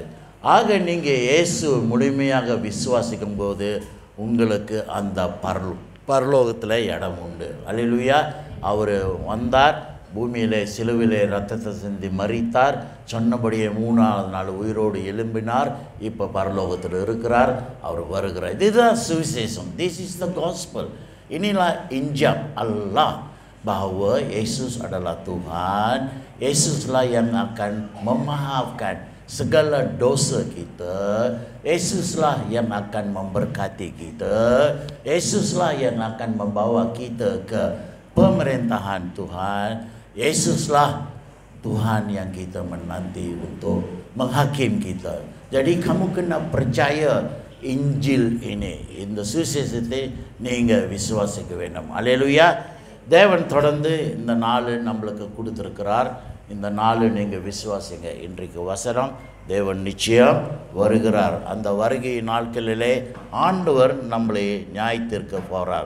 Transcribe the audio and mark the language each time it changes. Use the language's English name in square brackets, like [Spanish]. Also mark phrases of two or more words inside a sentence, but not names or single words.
[Tamil] ஆக நீங்கள் இயேசு முழுமையாக விசுவாசிக்கும் போது உங்களுக்கு அந்த பரலோகத்தில் இடம் உண்டு. அல்லேலூயா. அவர் வந்தார், பூமியிலே சிலுவிலே ரத்தத்தை சிந்தி மரித்தார், சொன்னபடியே 3ஆவது நாள் உயிரோடு எழும்பினார், இப்போ பரலோகத்தில் இருக்கிறார், அவர் வருகிறார். இதுதான் சுவிசேஷம். [English] this is the gospel. [Malay] inilah Injil Allah bahwa Yesus adalah Tuhan. Yesuslah yang akan memaafkan segala dosa kita. Yesuslah yang akan memberkati kita. Yesuslah yang akan membawa kita ke pemerintahan Tuhan. Yesuslah Tuhan yang kita menanti untuk menghakim kita. Jadi kamu kena percaya Injil ini, [Tamil] இந்த சுவிசேஷத்தை நீங்கள் விசுவாசிக்க வேண்டும். அல்லேலூயா. தேவன் தொடர்ந்து இந்த நாள் நம்மளுக்கு கொடுத்துருக்கிறார். இந்த நாள் நீங்கள் விசுவாசிங்க. இன்றைக்கு வசனம், தேவன் நிச்சயம் வருகிறார். அந்த வருகை நாட்களிலே ஆண்டவர் நம்மளை நியாயத்திற்க போகிறார்.